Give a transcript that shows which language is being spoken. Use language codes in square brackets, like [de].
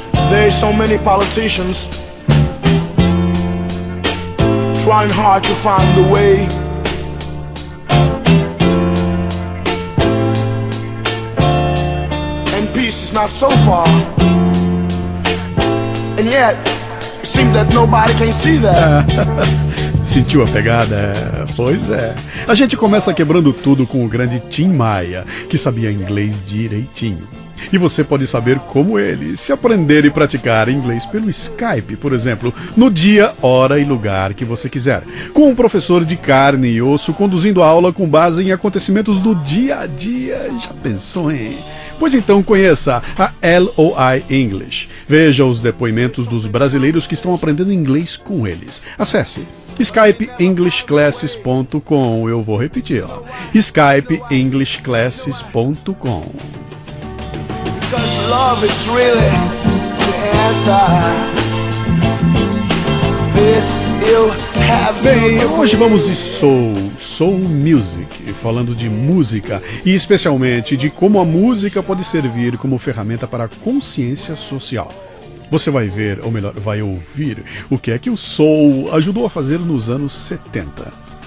[en] There's so many politicians trying hard to find the way. And peace is not so far. And yet, it seems that nobody can see that. [pt] Sentiu a pegada? Pois é. A gente começa quebrando tudo com o grande Tim Maia, que sabia inglês direitinho. e você pode saber como ele se aprender e praticar inglês pelo Skype, por exemplo, no dia, hora e lugar que você quiser, com um professor de carne e osso conduzindo a aula com base em acontecimentos do dia a dia. Já pensou, hein? Pois então conheça a LOI English. Veja os depoimentos dos brasileiros que estão aprendendo inglês com eles. Acesse skypeenglishclasses.com. Eu vou repetir, ó. skypeenglishclasses.com. [en] Because love is really the answer. This you have. [pt] Bem, hoje vamos de soul music, falando de música e especialmente de como a música pode servir como ferramenta para a consciência social. Você vai ver, ou melhor, vai ouvir, o que é que o soul ajudou a fazer nos anos 70.